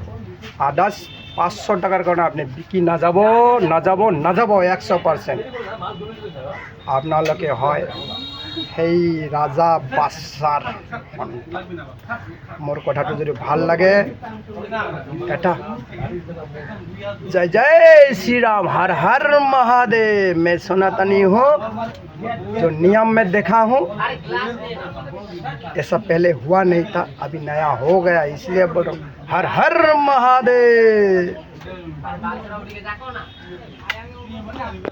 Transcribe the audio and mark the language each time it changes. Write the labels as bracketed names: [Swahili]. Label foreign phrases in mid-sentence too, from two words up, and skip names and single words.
[Assamese] আদাৰ্ছ 500 টাকাৰ কাৰণে আপুনি বিকি নাযাব 100%। আপোনালোকে হয় সেই ৰাজা বাদশ্বাৰ সন্তান। মোৰ কথাটো যদি ভাল লাগে, এটা [Hindi] जय श्री राम, हर हर महादेव। मैं सनातनी हूँ, जो नियम में देखा हूँ, ऐसा पहले हुआ नहीं था, अभी नया हो गया, इसलिए बोल रहा हूँ हर हर महादेव।